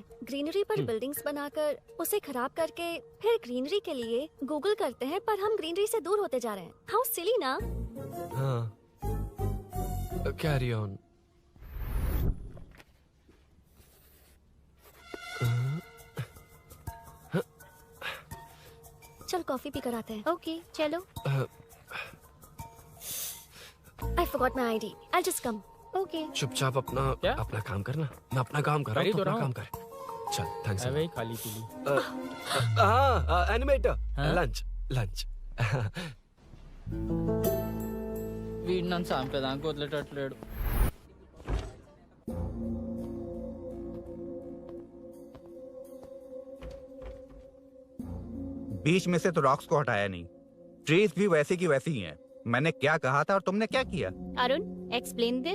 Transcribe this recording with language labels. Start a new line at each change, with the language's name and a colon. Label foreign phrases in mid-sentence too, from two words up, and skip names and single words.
Hindi: ग्रीनरी पर बिल्डिंग्स बनाकर उसे खराब करके फिर ग्रीनरी के लिए गूगल करते हैं, पर हम ग्रीनरी से दूर होते जा रहे हैं।
English: how silly na?
Hindi: हाँ,
English: carry on.
Hindi: चल कॉफी पी कर आते हैं। ओके चलो।
English: I forgot my ID. I'll just come.
Hindi: ओके। चुपचाप अपना काम करना। मैं अपना काम कर रहा हूँ, अपना काम कर। चल, थैंक्स। अबे खाली पीली। हाँ, एनिमेटर। लंच।
Telugu: వీడిని చంపేదానికి వదిలేటట్లేడు.
Hindi: बीच में से तो रॉक्स को हटाया नहीं, ट्रीज भी वैसे की वैसी ही हैं। मैंने क्या कहा था और तुमने क्या किया?
English: Arun explain this.